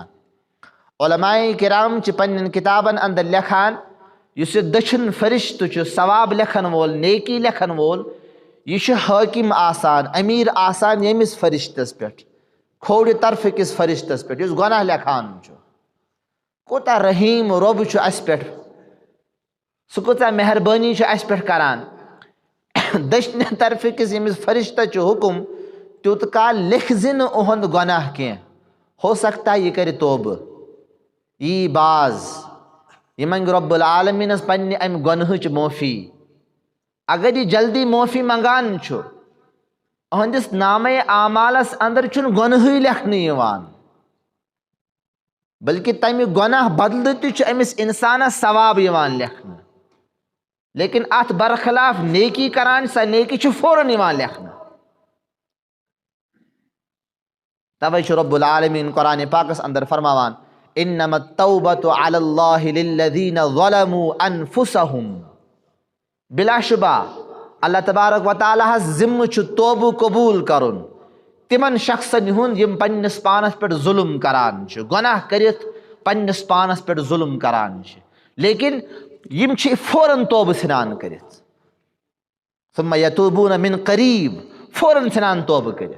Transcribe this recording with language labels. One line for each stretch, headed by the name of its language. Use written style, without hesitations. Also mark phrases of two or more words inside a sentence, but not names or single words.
Kashmiri: उलमाए किराम छ पन्न किताबन अंदर लेखान, युस दछन फरिश्त छ सवाब लेखन वोल, नेकी लेखन वोल, यह हाकिम आसान, अमीर आसान यमिस फरिश्तस पेठ, खोड़ तरफ किस फरिश्तस पेठ युस गुनाह लेखान छ। कोता रहीम रब छ अस पेठ, सह कोता मेहरबानी छ अस पेठ करान। दशने तरफ किस यमिस फरिश्ता छ हुकुम, त्युत काल लिख जिन ओहंद गुनाह के,
Urdu: ہو سکتا ہے
Kashmiri: यह करे तौब, यी बाज, यह मंग
Arabic: رب العالمین
Kashmiri: पन्ने अम गुनहच माफी। अगर यह जल्दी माफी मंगान छु, अहंदिस नामे आमालस अंदर छुन गुनह लेखन यवान, बल्कि तमि गुनाह बदल ति अमिस इंसान सवाब यवान लेखन। लेकिन अत बरखिलाफ नेकी करान, सा नेकी छु फौरन यवान लेखन। तवै छु
Arabic: رب العالمین
Kashmiri: कुरान पाकस अंदर फरमावान,
Arabic: إنما التوبة على الله للذين ظلموا أنفسهم.
Kashmiri: बिलाशुबा
Arabic: الله تبارك وتعالى
Kashmiri: जिम्म छु तौबु कबूल करुन तिमन शख्सन हुंद यम पन्निस पानस पे जुल्म करान छ, गुनाह करित पन्निस पानस पे जुल्म करान छ, लेकिन यम छ फौरन तौबह सिनान करित,
Arabic: ثم يتوبون من قريب,
Kashmiri: फौरन सिनान तौबह करित।